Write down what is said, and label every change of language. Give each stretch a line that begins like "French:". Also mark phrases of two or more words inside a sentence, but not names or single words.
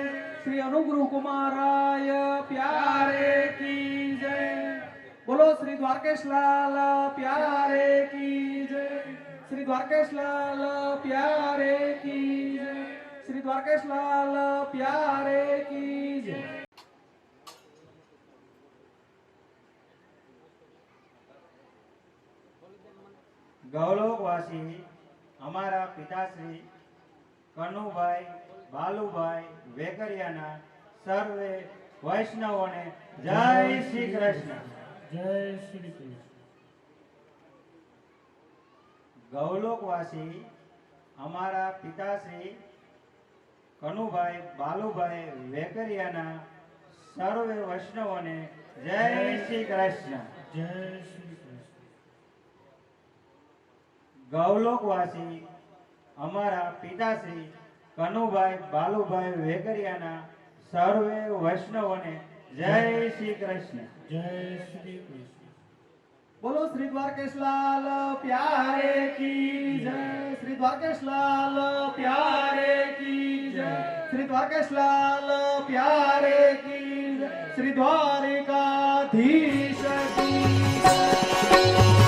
Hindi: श्री अनुग्रह कुमाराय प्यारे की जय। बोलो श्री द्वारकेश लाल प्यारे की जय। श्री द्वारकेश लाल प्यारे की जय। श्री द्वारकेश लाल प्यारे की जय।
Gujarati: ગૌલોકવાસી અમારા પિતાશ્રી કનુભાઈ બાલુભાઈ વેકરિયાના સર્વે વૈષ્ણવોને જય શ્રી કૃષ્ણ.
Hindi: जय श्री कृष्ण।
Gujarati: ગૌલોકવાસી અમારા પિતાશ્રી કનુભાઈ બાલુભાઈ વેકરિયાના સર્વે વૈષ્ણવોને જય શ્રી કૃષ્ણ.
Hindi: जय श्री कृष्ण।
Gujarati: ગૌલોકવાસી અમારા પિતાશ્રી કનુભાઈ બાલુભાઈ વેકરિયાના સર્વે વૈષ્ણવોને જય શ્રી કૃષ્ણ.
Hindi: जय श्री कृष्ण। बोलो श्री द्वारकेश लाल प्यारे की जय। श्री द्वारकेश लाल प्यारे की जय। श्री द्वारकेश लाल प्यारे की जय। श्री द्वारिकाधीश की जय।